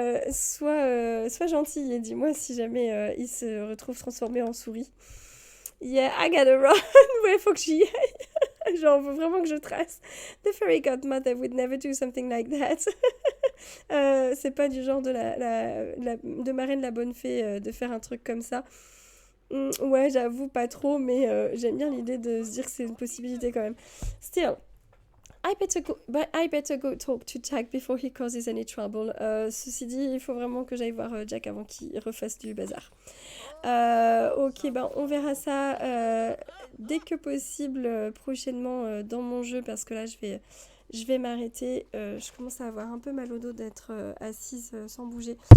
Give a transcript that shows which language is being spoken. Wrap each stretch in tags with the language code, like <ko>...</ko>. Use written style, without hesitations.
<fr>Soit gentil et dis-moi si jamais il se retrouve transformé en souris.</fr> <en>Yeah, I gotta run.</en> <fr>Ouais, faut que j'y aille. Genre, faut vraiment que je trace.</fr> <en>The fairy godmother would never do something like that.</en> <fr>C'est pas du genre de marraine la bonne fée de faire un truc comme ça. Ouais, j'avoue pas trop, mais j'aime bien l'idée de se dire que c'est une possibilité quand même.</fr> <en>Still, I better go talk to Jack before he causes any trouble.</en> <fr>Ceci dit, il faut vraiment que j'aille voir Jack avant qu'il refasse du bazar. Ok, ben on verra ça dès que possible prochainement dans mon jeu parce que là je vais m'arrêter. Je commence à avoir un peu mal au dos d'être assise sans bouger.</fr>